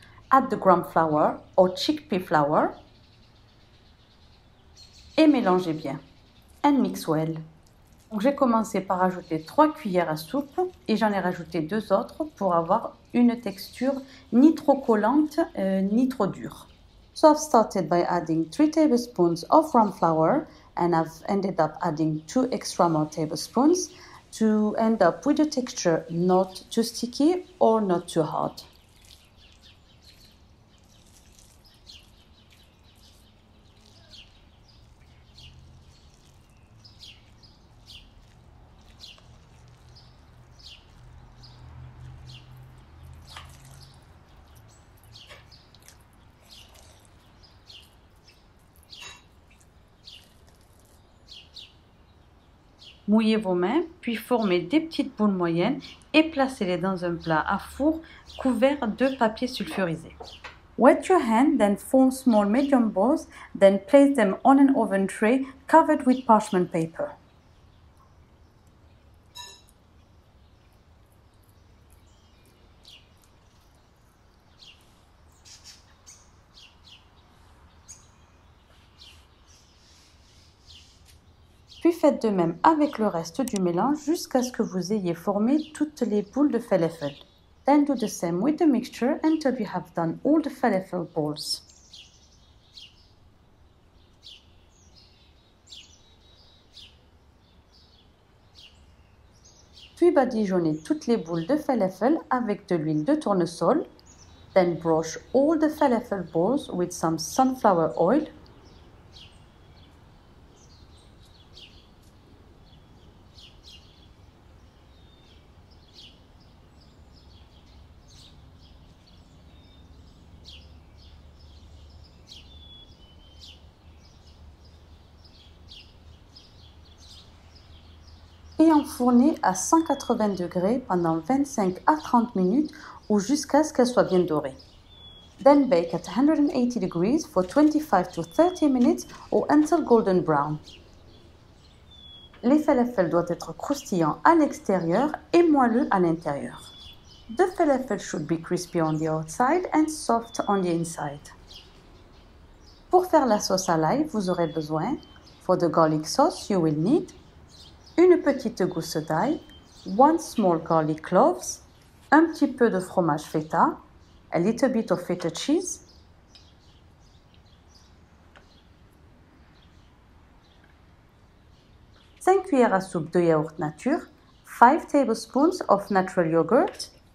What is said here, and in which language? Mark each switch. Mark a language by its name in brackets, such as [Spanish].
[English] Add the gram flour or chickpea flour. [French] Et mélangez bien. [English] And mix well. [French] Donc j'ai commencé par ajouter 3 cuillères à soupe et j'en ai rajouté 2 autres pour avoir une texture ni trop collante ni trop dure. [English] So I've started by adding 3 tablespoons of brown flour, and I've ended up adding 2 extra more tablespoons to end up with a texture not too sticky or not too hard. [French] Mouillez vos mains, puis formez des petites boules moyennes et placez-les dans un plat à four couvert de papier sulfurisé. [English] Wet your hand, then form small medium balls, then place them on an oven tray covered with parchment paper. [French] Puis faites de même avec le reste du mélange jusqu'à ce que vous ayez formé toutes les boules de falafel. [English] Then do the same with the mixture until you have done all the falafel balls. [French] Puis badigeonnez toutes les boules de falafel avec de l'huile de tournesol. [English] Then brush all the falafel balls with some sunflower oil. [French] Et enfournez à 180 degrés pendant 25 à 30 minutes ou jusqu'à ce qu'elle soit bien dorée. [English] Then bake at 180 degrees for 25 to 30 minutes or until golden brown. [French] Les falafels doivent être croustillants à l'extérieur et moelleux à l'intérieur. [English] The falafel should be crispy on the outside and soft on the inside. [French] Pour faire la sauce à l'ail, vous aurez besoin, [English] for the garlic sauce, you will need [French] une petite gousse d'ail, [English] 1 small garlic cloves, [French] un petit peu de fromage feta, [English] a little bit of feta cheese, [French] cinq cuillères à soupe de yaourt nature, [English] 5 tablespoons of natural yogurt,